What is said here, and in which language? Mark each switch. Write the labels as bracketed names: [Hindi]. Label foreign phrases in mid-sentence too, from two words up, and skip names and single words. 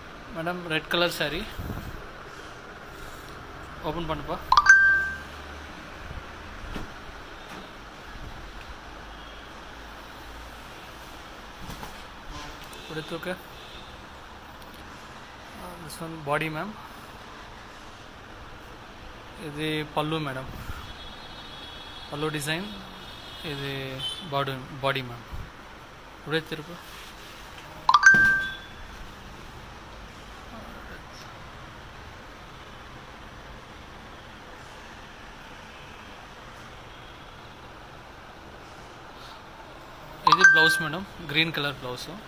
[Tamil] மேடம் [English] red colour saree open [Tamil] பண்ணுப்பா. கொடுத்துக்க. [English] this one body ma'am. [Telugu] ఇది పళ్ళు మేడం, పళ్ళు [English] డిజైన్. [Telugu] ఇది బాడీ మ్యామ్. ఇప్పుడే తిరుపు. ఇది బ్లౌజ్ మేడం, [English] green colour blouse.